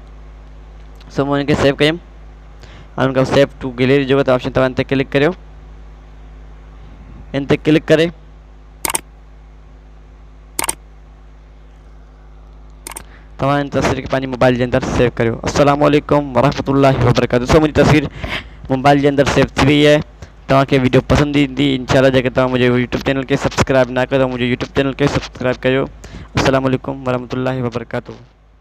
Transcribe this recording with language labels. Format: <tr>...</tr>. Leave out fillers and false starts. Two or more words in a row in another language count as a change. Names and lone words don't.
<sd>सो मां इनखे सेव कयुमि ऐं उनखां</sd> <en>save to gallery</en> <sd>जेको त ऑप्शन तव्हां इन ते क्लिक करियो। इन ते क्लिक करे तव्हां इन तस्वीर खे पंहिंजे मोबाइल जे अंदरि सेव करियो।</sd> <ar>السلام عليكم ورحمة الله وبركاته.</ar> <sd>सो मुंहिंजी तस्वीर मोबाइल जे अंदरि सेव थी वई आहे। तव्हांखे वीडियो पसंदि ईंदी इंशाल्लाह। जेके तव्हां मुंहिंजे</sd> <en>YouTube channel</en> <sd>खे सब्सक्राइब न कयो त मुंहिंजे</sd> <en>YouTube channel</en> <sd>खे सब्सक्राइब कयो।</sd> <ar>السلام عليكم ورحمة الله وبركاته.</ar>